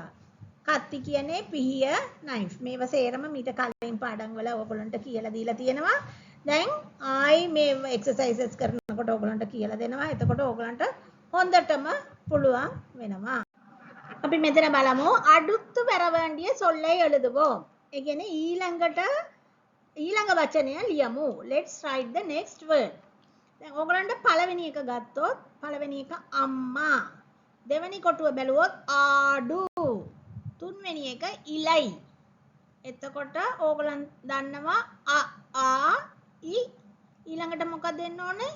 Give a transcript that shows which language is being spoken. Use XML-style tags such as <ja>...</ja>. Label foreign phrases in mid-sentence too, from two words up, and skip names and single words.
<si>කත්ති කියන්නේ පිහිය knife. මේව සේරම මීට කලින් පාඩම් වල ඔයගොල්ලන්ට කියලා දීලා තියෙනවා. දැන් ආයි මේ එක්සර්සයිසස් කරනකොට ඔයගොල්ලන්ට කියලා දෙනවා. එතකොට ඔයගොල්ලන්ට හොඳටම පුළුවන් වෙනවා. අපි මෙතන බලමු</si> <ta>அடுத்து வர வேண்டிய சொல்லை எழுதுவோம்.</ta> <si>ඒ කියන්නේ ඊළඟ වචනය ලියමු.</si> <en>Let's write the next word.</en> <si>දැන් ඕගලන්ට පළවෙනි එක ගත්තොත් පළවෙනි එක අම්මා. දෙවෙනි කොටුව බැලුවොත් ආඩු. තුන්වෙනි එක ඉලයි. එතකොට ඕගලන් දන්නවා ආ ඊ ඊළඟට මොකක්ද දෙන්න ඕනේ?</si>